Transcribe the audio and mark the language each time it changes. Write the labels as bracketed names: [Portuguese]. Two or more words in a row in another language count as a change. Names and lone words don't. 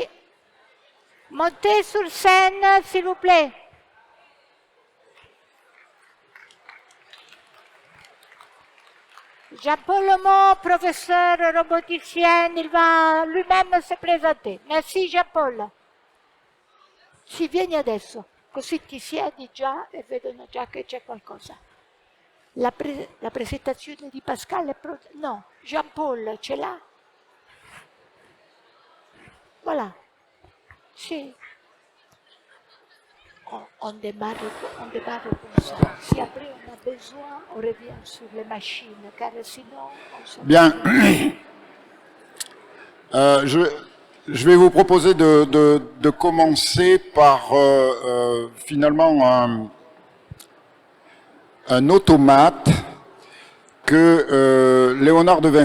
[French] Montez sur scène, s'il vous plaît. Jean-Paul Lomont, professeur roboticien, il va lui-même se presenter. Merci Jean-Paul. [Italian] Si vieni adesso, così ti siedi già e vedono già che c'è qualcosa. La presentazione di Pascal è pronta? No, Jean-Paul ce l'ha? Voilà. Sì. [French] On démarre comme ça. Si après on a besoin, on revient sur les machines, car sinon on se... Bien. Je vais vous proposer de commencer par finalement un automate que Léonard de